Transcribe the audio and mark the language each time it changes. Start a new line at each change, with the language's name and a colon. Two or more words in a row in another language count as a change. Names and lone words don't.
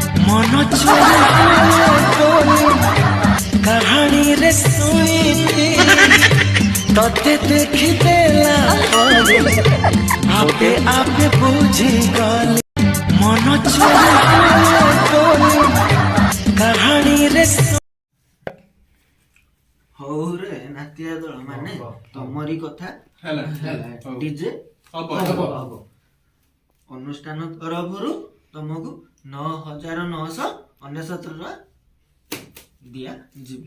Sambalpuri: କାହାଣୀ ରେ ଶୁଣି ତତେ ଦେଖି ଦେଲା ଆପେ ଆପେ ବୁଝି ଗଲି ମନ କାହାଣୀ ରେ
Odia: ହଉ ରେ ନାତିଆ ଦଳ ମାନେ ତମରି କଥା ହେଲା ଡିଜେ ହବ ଅନୁଷ୍ଠାନ ତରଫରୁ ତମକୁ 9,999 ଟଙ୍କା ଦିଆଯିବ।